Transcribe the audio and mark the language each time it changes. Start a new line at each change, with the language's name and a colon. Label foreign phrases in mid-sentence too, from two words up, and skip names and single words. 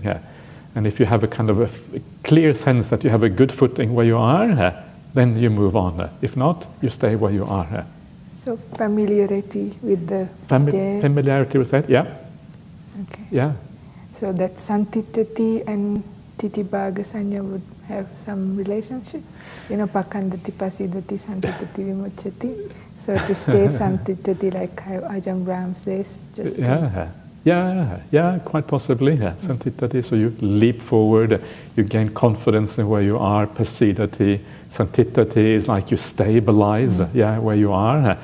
English: And if you have a kind of a clear sense that you have a good footing where you are, then you move on. If not, you stay where you are. So familiarity with the state. Familiarity with that, yeah. Okay. Yeah. So that Santitati and
Pali: Titibhaga Sanya
English: would have some relationship?
Pali: Pakandati pasidati santitati vimucchati.
English: So to stay Santitati, like how Ajahn Brahm says, just... Yeah, quite possibly. Yeah. Santitati, so you leap forward, you gain confidence in where you are.
Pali: Pasidati, Santitati
English: is like you stabilize, where you are.